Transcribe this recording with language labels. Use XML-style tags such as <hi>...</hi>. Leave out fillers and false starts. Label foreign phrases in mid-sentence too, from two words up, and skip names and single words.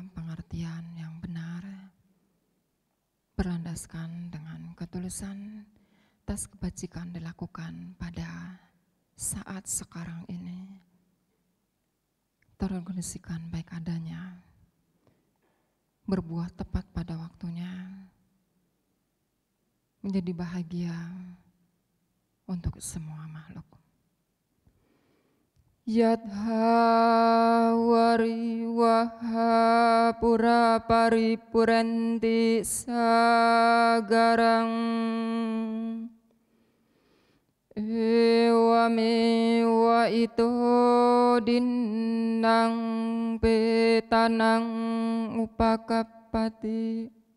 <id>pengertian yang benar, berlandaskan dengan ketulusan atas kebajikan dilakukan pada saat sekarang ini, terorganisasikan baik adanya, berbuah tepat pada waktunya, menjadi bahagia untuk semua makhluk.</id> <pi>Yatha wariwaha pura paripurenti sagarang ewamewa ito dinang petanang upakapati</pi>